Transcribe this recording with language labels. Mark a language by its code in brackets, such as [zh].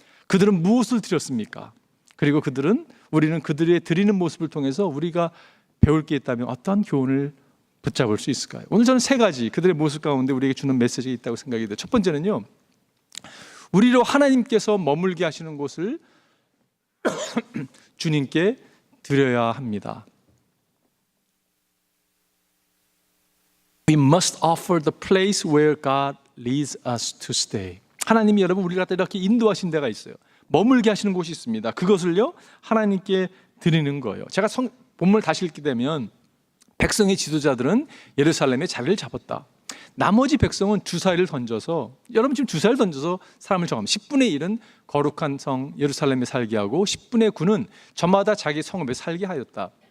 [ko] 그들은 무엇을 드렸습니까? 그리고 우리는 그들의 드리는 모습을 통해서 우리가 배울 게 있다면 어떠한 교훈을 붙잡을 수 있을까요? 오늘 저는 세 가지 그들의 모습 가운데 우리에게 주는 메시지가 있다고 생각이 돼요. 첫 번째는요, 우리로 하나님께서 머물게 하시는 곳을 주님께 드려야 합니다. [en] We must offer the place where God leads us to stay. [ko] 하나님이 여러분 우리를 갖다 이렇게 인도하신 데가 있어요. 머물게 하시는 곳이 있습니다. 그것을요, 하나님께 드리는 거예요. 제가 본문을 다시 읽게 되면 백성의 지도자들은 예루살렘에 자리를 잡았다. 나머지 백성은 주사위를 던져서, 여러분 지금 주사위를 던져서 사람을 정하면 10분의 1은 거룩한 성 예루살렘에 살게 하고 10분의 9는 저마다 자기 성읍에 살게 하였다.